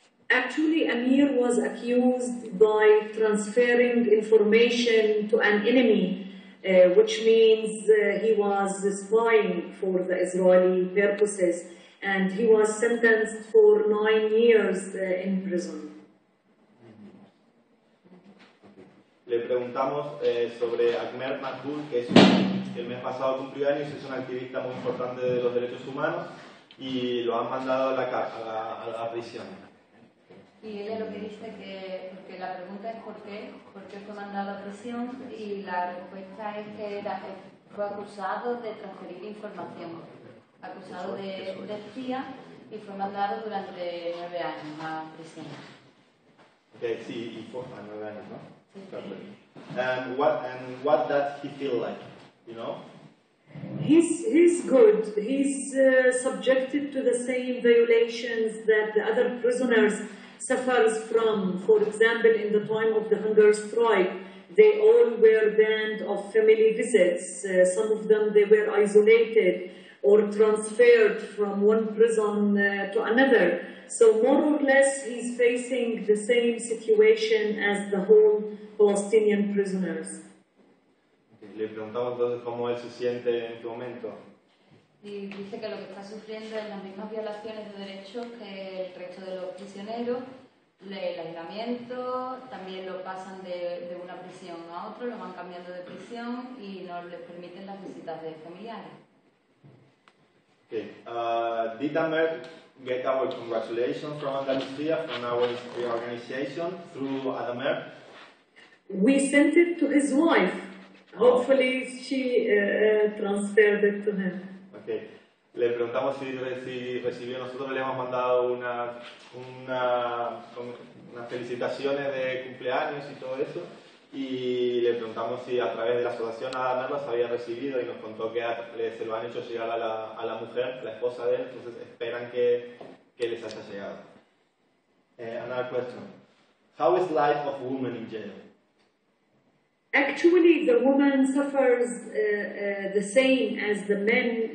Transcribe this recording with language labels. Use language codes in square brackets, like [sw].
[en] Actually, Amir was accused by transferring information to an enemy, which means he was spying for the Israeli purposes, and he was sentenced for 9 years in prison. [es] Le preguntamos sobre Ahmed Makhul, que el mes pasado cumplió años, es un activista muy importante de los derechos humanos y lo han mandado a la prisión. Y ella lo que dice que, porque la pregunta es ¿por qué fue mandado a prisión? Y la respuesta es que fue acusado de transferir información, acusado de espía, y fue mandado durante 9 años a prisión. Okay, sí, y fue a 9 años, ¿no? Sí. [en] Perfect. And what does he feel like, you know? He's good. He's subjected to the same violations that the other prisoners suffers from. For example, in the time of the hunger strike, they all were banned of family visits. Some of them, they were isolated or transferred from one prison to another. So more or less, he's facing the same situation as the whole Palestinian prisoners. [es] Le preguntamos entonces cómo él se siente en este momento. Y dice que lo que está sufriendo es las mismas violaciones de derechos que el resto de los prisioneros, el aislamiento, también lo pasan de una prisión a otra, lo van cambiando de prisión y no les permiten las visitas de familiares. [en] Okay. Did Amer get our congratulations from Andalucía, from our organization, through Adamer? We sent it to his wife. Hopefully she transferred it to him. Okay. [es] Le preguntamos si recibió, nosotros le hemos mandado unas felicitaciones de cumpleaños y todo eso, y le preguntamos si a través de la asociación Adamer las había recibido, y nos contó que se lo han hecho llegar a la mujer, la esposa de él, entonces esperan que les haya llegado. [en] Another question. How is life of women in jail? Actually, the woman suffers the same as the men.